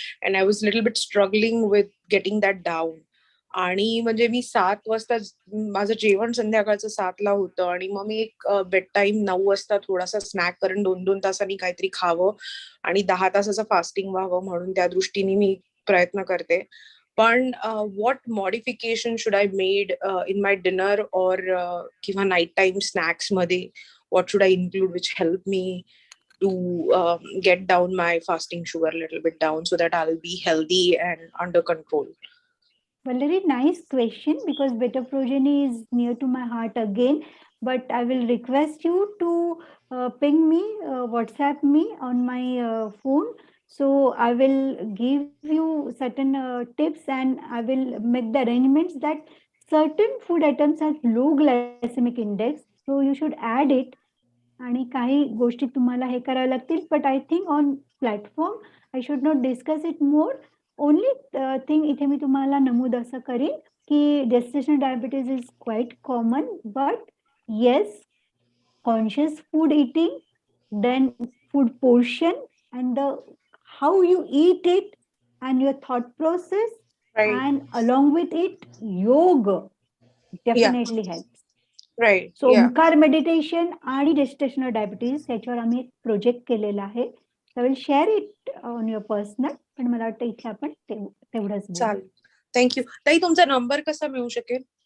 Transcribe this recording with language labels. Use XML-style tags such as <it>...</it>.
<en>And I was little bit struggling with getting that down.</en> <mr>आणि म्हणजे मी 7 वाजता माझं जेवण संध्याकाळचं 7ला होतं आणि मग मी एक बेड टाईम 9 वाजता थोडासा स्नॅक करून 2-2 तासांनी काहीतरी खावं आणि 10 तासाचं फास्टिंग व्हावं म्हणून त्या दृष्टीने मी प्रयत्न करते. पण</mr> <en>what modification should I made in my dinner or</en> <mr>किंवा</mr> <en>night time snacks</en> <mr>मध्ये</mr> <en>what should I include which help me to get down my fasting sugar a little bit down so that I'll be healthy and under control? Valerie, nice question, because beta progeny is near to my heart again. But I will request you to ping me, WhatsApp me on my phone. So I will give you certain tips and I will make the arrangements that certain food items have low glycemic index. So you should add it.</en> <mr>आणि काही गोष्टी तुम्हाला हे कराव्या लागतील.</mr> <en>But I think on platform I should not discuss it more. Only thing</en> <mr>इथे मी तुम्हाला नमूद असं करीन की</mr> <en>Gestational diabetes is quite common, but yes, conscious food eating, then food portion and the how you eat it and your thought process, Right. and along with it yoga definitely helps. Right. So Yeah.</en> <mr>Omkar meditation आणि gestational diabetes याच्यावर आम्ही एक project केलेला आहे.</mr> <en>I will share it on your personal.</en> <mr>पण मला वाटतं इथे आपण तेवढंच बोलू. चालेल. थँक्यू ताई. तुमचा नंबर कसा मिळू शकेल?</mr>